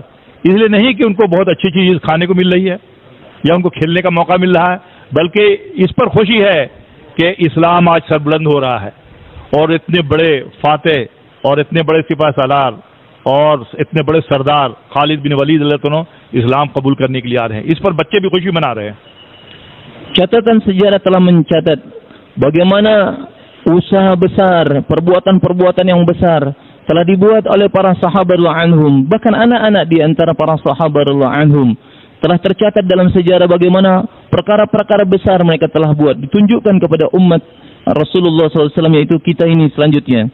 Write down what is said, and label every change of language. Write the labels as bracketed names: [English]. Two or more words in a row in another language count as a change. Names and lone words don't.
[Hindi] इसलिए नहीं कि उनको बहुत अच्छी चीज खाने को मिल रही है या उनको खेलने का मौका मिल रहा है, बल्कि इस पर खुशी है कि इस्लाम आज सरबुलंद हो रहा है और इतने बड़े फातेह और इतने बड़े सिपाह सालार और इतने बड़े सरदार खालिद बिन वलीद [Arabic] رضي الله عنه [Hindi] इस्लाम कबूल करने के लिए आ रहे हैं। इस पर बच्चे भी खुशी मना रहे हैं। [Indonesian] Catatan sejarah telah mencatat bagaimana usaha besar, perbuatan-perbuatan yang besar telah dibuat oleh para sahabat [Arabic] رضي الله عنهم, [Indonesian] bahkan anak-anak di antara para sahabat [Arabic] رضي الله عنهم [Indonesian] telah tercatat dalam sejarah bagaimana perkara-perkara besar mereka telah buat, ditunjukkan kepada umat Rasulullah SAW, yaitu kita ini selanjutnya.